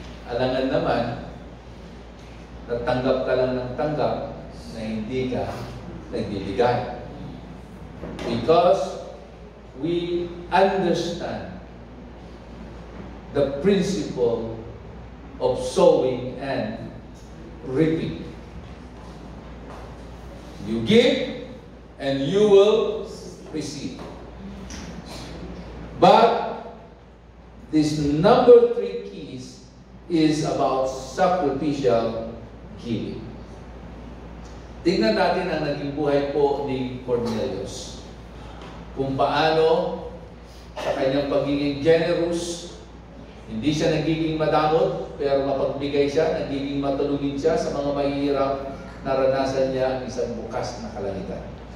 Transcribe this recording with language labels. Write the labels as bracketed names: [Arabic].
[Filipino] Alangan naman, natanggap ka lang ng tanggap na hindi ka nagbibigay. [English] Because we understand the principle of sowing and reaping. You give and you will receive. But this number 3 keys is about sacrificial giving. [Filipino] Tingnan natin ang naging buhay po ni Cornelius. Kung paano sa kanyang pagiging generous, hindi siya nagiging madamot, pero mapagbigay siya, nagiging matulungin siya sa mga mahihirap, naranasan niya ang isang bukas na kalangitan.